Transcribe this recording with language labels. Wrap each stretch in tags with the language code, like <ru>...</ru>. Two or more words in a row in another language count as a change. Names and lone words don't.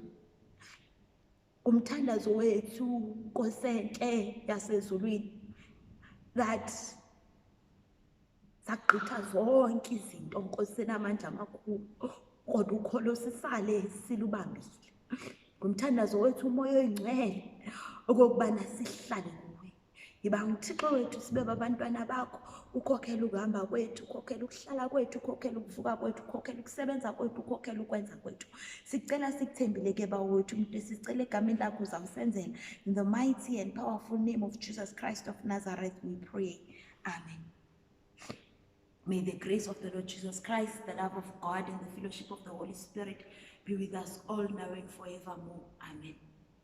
<xh>Kumthandazo wethu Nkosenhle yasezulwini, that sagqitha zonke izinto Nkosi enamandla amakhulu, kodwa ukholo sisale silubambile. Ngumthandazo wethu umoya oyingcwele okubana sihlale kuwe. Yiba uThixo wethu sibe babantwana bakho, ukhokhela ukuhamba kwethu, ukhokhela ukuhlala kwethu, ukhokhela ukuvuka kwethu, ukhokhela ukusebenza kwethu, ukhokhela ukwenza kwethu. Sicela sikuthembile ke bawo wethu umuntu, sicela egameni lakho uzamsenzela.</xh> <en>In the mighty and powerful name of Jesus Christ of Nazareth we pray. Amen. May the grace of the Lord Jesus Christ, the love of God, and the fellowship of the Holy Spirit be with us all now and forevermore. Amen.</en>